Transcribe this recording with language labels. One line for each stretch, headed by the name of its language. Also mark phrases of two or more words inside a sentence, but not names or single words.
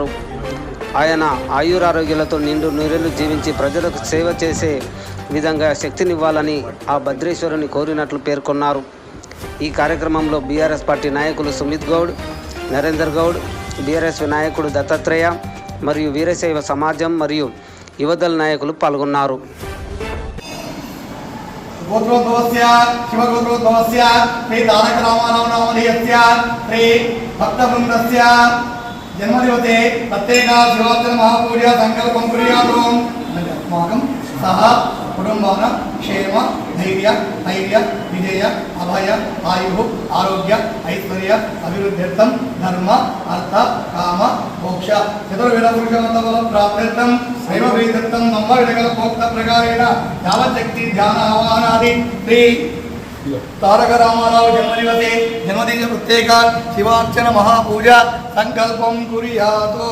Telugu: ఆయన ఆయురారోగ్యాలతో నిండు నూరేళ్లు జీవించి ప్రజలకు సేవ చేసే విధంగా శక్తినివ్వాలని ఆ భద్రేశ్వరుని కోరినట్లు పేర్కొన్నారు. ఈ కార్యక్రమంలో బీఆర్ఎస్ పార్టీ నాయకులు సుమిత్ గౌడ్, నరేందర్ గౌడ్, బీఆర్ఎస్ నాయకుడు దత్తాత్రేయ మరియు వీరశైవ సమాజం మరియు యువదళ నాయకులు పాల్గొన్నారు.
Sanskrit: गोत्रोद्भवस्य शिवगोत्रोद्भवस्य श्री तारक रामाराव नामधेयस्य श्री भक्तवृन्दस्य जन्मदिवसे प्रत्येक शिवार्चन महापूजा संकल्पं कुर्यातु। अस्माकं सह कुटुंबान क्षेम धैर्य धैर्य विजय अभय आयु आरोग्य ऐश्वर्य अभिवृद्ध्यर्थं धर्म अर्थ काम मोक्ष चतुर्विध पुरुषोत्तम प्राप्त्यर्थं दैवप्रीत्यर्थं नवविधकल्पोक्त प्रकारेण यावच्छक्ति ध्यान आवाहनादि श्री तारक रामाराव जन्मदिवसे जन्मदिन प्रत्येक शिवार्चन महापूजा संकल्पं कुर्यातु।